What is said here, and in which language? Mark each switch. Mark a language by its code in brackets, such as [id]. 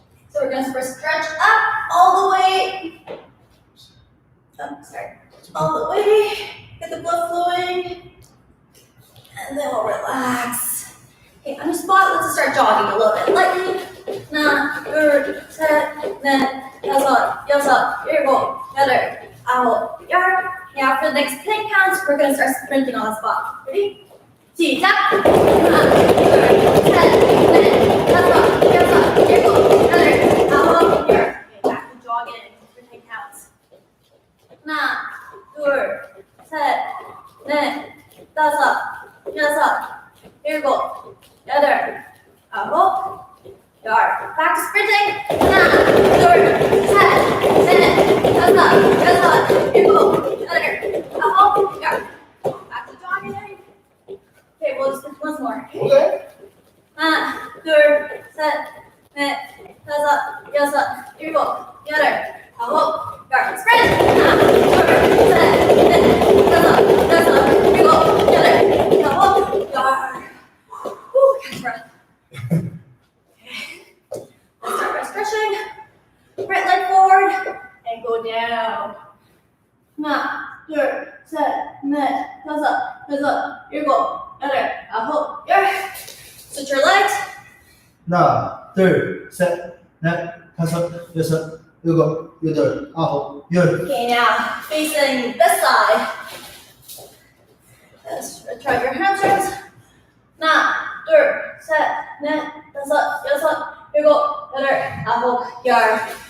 [en] So we're going to first stretch up all the way. All the way. Get the blood flowing. And then we'll relax. Okay, on your spot, let's start jogging a little bit. Lightly. [ko] 하나, 둘, 셋, 넷, 다섯, 여섯, 일곱, 여덟, 아홉, 열. [en] Now after the next 10 counts, we're going to start sprinting on the spot. Ready? [ko] 시작! 하나, 둘, 셋, 넷, 다섯, 여섯, 일곱, 여덟, 아홉, 열. [en] Okay, back to jogging for 10 counts. [ko] 하나, 둘, 셋, 넷, 다섯, 여섯, 일곱, 여덟, 아홉, 열. [en] Back to sprinting. [ko] 하나, 둘, 셋, 넷, 다섯, 여섯, 일곱, 여덟, 아홉, 열. [en] Back to jogging. Okay, we'll just do once more. Okay. [ko] 하나, 둘, 셋, 넷, 다섯, 여섯, 일곱, 여덟, 아홉, 열. [en] Sprint. [ko] 하나, 둘, 셋, 넷, 다섯, 여섯, 일곱, 여덟, 아홉, 열. [en] Whew, catch breath. Let's start by stretching. Right leg forward and go down. [ko] 하나, 둘, 셋, 넷, 다섯, 여섯, 일곱, 여덟, 아홉, 열. [en] Switch your legs. [ko] 하나, 둘, 셋, 넷, 다섯, 여섯, 일곱, 여덟, 아홉, 열. [en] Okay, now facing this side. Let's try your hamstrings. [ko] 하나, 둘, 셋, 넷, 다섯, 여섯, 일곱, 여덟, 아홉, 열.